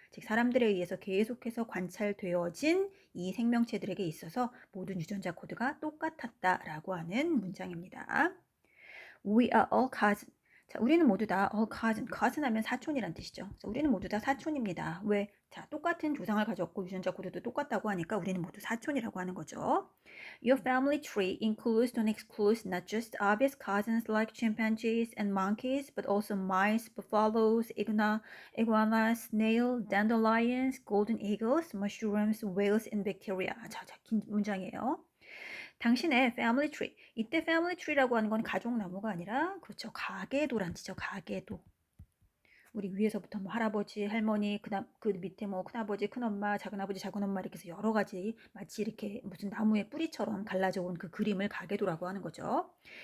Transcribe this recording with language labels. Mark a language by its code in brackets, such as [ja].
[ko] 즉 사람들에 의해서 계속해서 관찰되어진 이 생명체들에게 있어서 모든 유전자 코드가 똑같았다라고 하는 문장입니다. [en] We are all cousins. [ko] 자, 우리는 모두 다 all cousin. cousin 하면 사촌이란 뜻이죠. 자, 우리는 모두 다 사촌입니다. 왜? 자, 똑같은 조상을 가졌고 유전자 코드도 똑같다고 하니까 우리는 모두 사촌이라고 하는 거죠. [en] Your family tree includes and excludes not just obvious cousins like chimpanzees and monkeys, but also mice, buffaloes, iguanas, snail, dandelions, golden eagles, mushrooms, whales, and bacteria. [ko] 자, 긴 문장이에요. 당신의 [en] family tree. [ko] 이때 family tree라고 하는 건 가족 나무가 아니라 그렇죠. 가계도란 뜻이죠. 가계도. 우리 위에서부터 뭐 할아버지, 할머니, 그 밑에 뭐 큰아버지, 큰엄마, 작은아버지, 작은엄마 이렇게 해서 여러 가지 마치 이렇게 무슨 나무의 뿌리처럼 갈라져 온 그 그림을 가계도라고 하는 거죠.